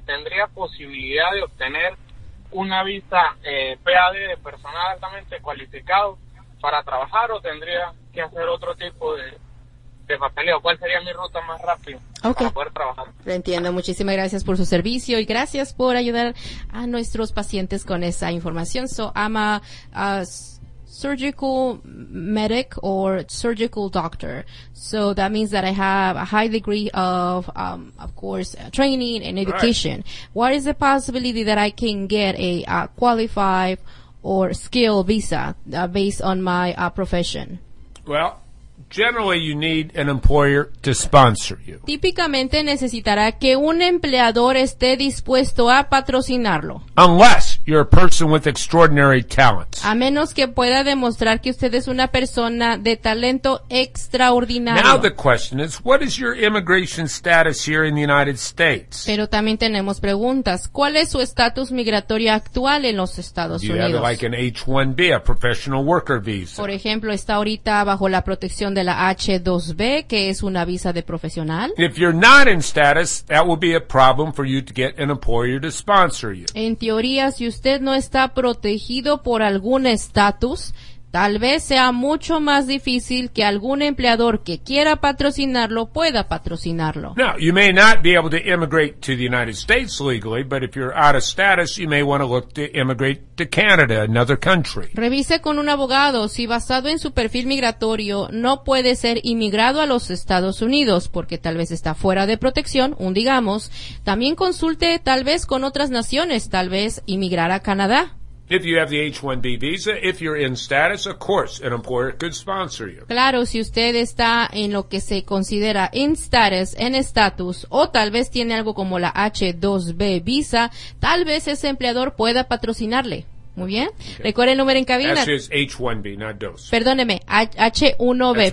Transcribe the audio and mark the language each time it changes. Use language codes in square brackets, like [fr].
[es] ¿Tendría posibilidad de obtener una visa PAD de personal altamente cualificado para trabajar, o tendría que hacer otro tipo de papeleo? ¿Cuál sería mi ruta más rápida para poder trabajar? Lo entiendo. Muchísimas gracias por su servicio y gracias por ayudar a nuestros pacientes con esa información. [en] So, I'm a surgical medic or surgical doctor. So that means that I have a high degree of course, training and education. Right. What is the possibility that I can get a qualified or skilled visa based on my profession? Well, generally you need an employer to sponsor you. [es] Típicamente necesitará que un empleador esté dispuesto a patrocinarlo. [en] Unless you're a person with extraordinary talent. [es] A menos que pueda demostrar que usted es una persona de talento extraordinario. [en] Now the question is, what is your immigration status here in the United States? [es] Pero también tenemos preguntas. ¿Cuál es su estatus migratorio actual en los Estados Unidos? [en] You have like an H-1B, a professional worker visa. [es] Por ejemplo, está ahorita bajo la protección de la H-2B, que es una visa de profesional. [en] If you're not in status, that will be a problem for you to get an employer to sponsor you. [es] En teoría, si usted no está protegido por algún estatus, tal vez sea mucho más difícil que algún empleador que quiera patrocinarlo pueda patrocinarlo. [en] Now, you may not be able to immigrate to the United States legally, but if you're out of status, you may want to look to immigrate to Canada, another country. [es] Revise con un abogado si, basado en su perfil migratorio, no puede ser inmigrado a los Estados Unidos porque tal vez está fuera de protección, un digamos. También consulte tal vez con otras naciones, tal vez inmigrar a Canadá. [en] If you have the H-1B visa, if you're in status, of course, an employer could sponsor you. [es] Claro, si usted está en lo que se considera in status, en estatus, o tal vez tiene algo como la H-2B visa, tal vez ese empleador pueda patrocinarle. Muy bien. Okay. Recuerde el número en cabina. [en] That's his H-1B, not DOS. [es] Perdóneme, H-1B, perdóneme.